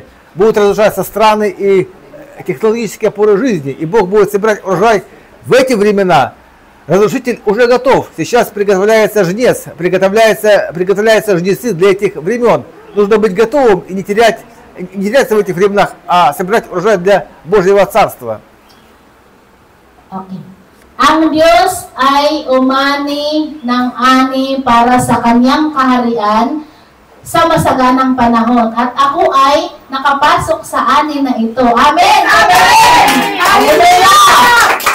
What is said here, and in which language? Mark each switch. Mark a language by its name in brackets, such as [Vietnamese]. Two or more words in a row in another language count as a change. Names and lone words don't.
[Russian] Будут разрушаться страны и технологические опоры жизни. И Бог будет собирать урожай в эти времена. Разрушитель уже готов. Сейчас приготовляется жнец, приготовляются жнецы для этих времен. Нужно быть готовым и не теряться в этих временах, а собирать урожай для Божьего Царства. Okay. [Filipino] Ang Diyos ay umani ng ani para sa kanyang kaharian sa masaganang panahon. At ako ay nakapasok sa ani na ito. Amen! Amen! Hallelujah!